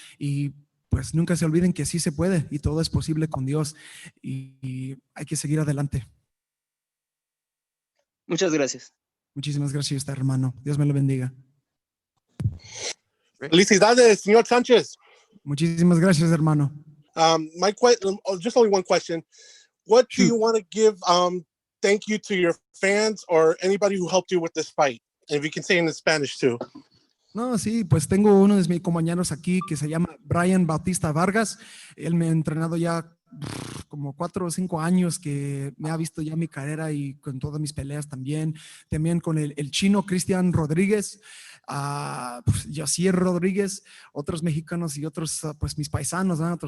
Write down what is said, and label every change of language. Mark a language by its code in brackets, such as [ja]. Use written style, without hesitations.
[es] Y pues nunca se olviden que sí se puede y todo es posible con Dios y hay que seguir adelante. Muchas gracias. Muchísimas gracias, hermano. Dios me lo bendiga. Felicidades, señor Sanchez. Muchísimas gracias, hermano. [en] My question, just only one question. What do you want to give thank you to your fans or anybody who helped you with this fight? And if you can say in Spanish too. [es] No, sí, pues tengo uno de mis compañeros aquí que se llama Brian Bautista Vargas. Él me ha entrenado ya como 4 o 5 años, que me ha visto ya mi carrera y con todas mis peleas también. También con el chino Cristian Rodríguez, Yosier Rodríguez, otros mexicanos y otros, pues mis paisanos, ¿no?